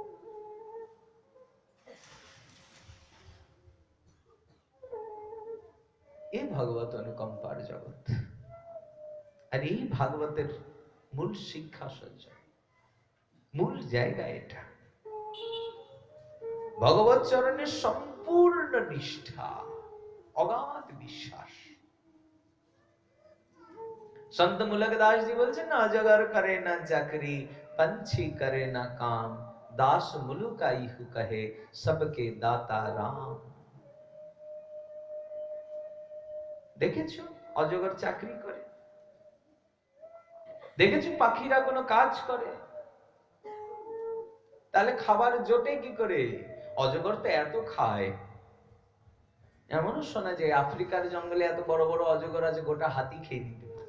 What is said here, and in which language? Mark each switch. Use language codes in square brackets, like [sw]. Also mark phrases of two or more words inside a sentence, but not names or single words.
[bn] এই ভাগবত অনুকম্পার জগৎ, আর এই ভাগবতের মূল শিক্ষা সহ্য, মূল জায়গা এটা। ভগবত চরণের সম্পূর্ণ নিষ্ঠা, অগাধ বিশ্বাস। संत मुलकदास जी বলছেন না, [hi] अजगर करे ना चाकरी, पंछी करे ना काम, दास मुलुकाई हु कहे, सबके दाता राम। [bn] দেখেছো অজগর চাকরি করে? দেখেছো পাখিরা কোনো কাজ করে? তাহলে খাবার জোটে কি করে? অজগর তো এত খায়, এমনও শোনা যায় আফ্রিকার জঙ্গলে এত বড় বড় অজগর আছে, গোটা হাতি খেয়ে দিতে।